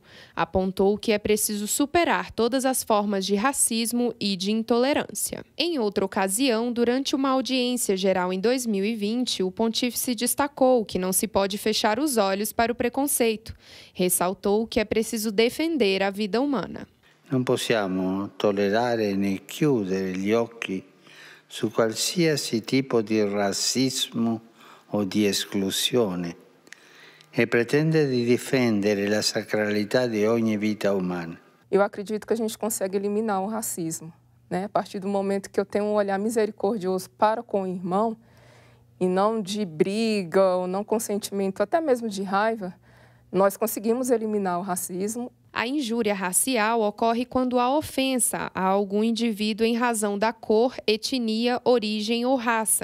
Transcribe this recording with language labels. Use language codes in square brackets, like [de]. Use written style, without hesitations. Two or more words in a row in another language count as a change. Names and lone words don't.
[pt] Apontou que é preciso superar todas as formas de racismo e de intolerância. Em outra ocasião, durante uma audiência geral em 2020, o pontífice destacou que não se pode fechar os olhos para o preconceito. Ressaltou que é preciso defender a vida humana. [it] Non possiamo tollerare né chiudere gli occhi su qualsiasi tipo di razzismo o di esclusione e pretende di difendere la sacralità di ogni vita umana. [pt] Eu acredito que a gente consegue eliminar o racismo, né? A partir do momento que eu tenho um olhar misericordioso para com o irmão e não de briga ou não consentimento, até mesmo de raiva, nós conseguimos eliminar o racismo. A injúria racial ocorre quando há ofensa a algum indivíduo em razão da cor, etnia, origem ou raça.